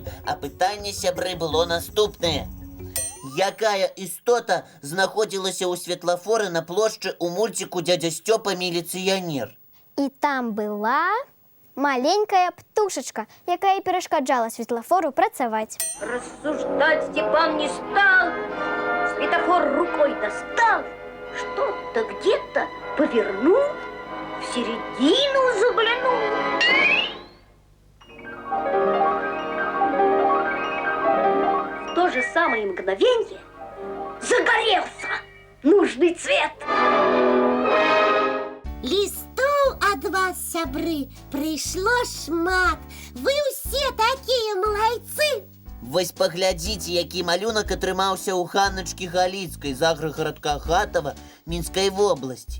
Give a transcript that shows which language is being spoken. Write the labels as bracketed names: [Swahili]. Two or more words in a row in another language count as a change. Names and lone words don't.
[Belarusian] А пытанне, сябры, было наступнае. Якая істота знаходзілася ў светлафоры на плошчы ў мультику дядя Стёпа міліцыянер? І там была маленькая птушечка, якая перашкаджала светлафору працаваць. [Russian] Рассуждать Степан не стал, светофор рукой достал, что-то где-то повернул, в середину заглянул. В то же самое мгновенье загорелся нужный цвет. [Belarusian] Лісту ад вас, сябры, прыйшло шмат. Вы ўсе такія малайцы. Вось паглядзіце, які малюнак атрымаўся ў Ханначкі Галіцкай з аграгарадка Хатава Мінскай вобласці.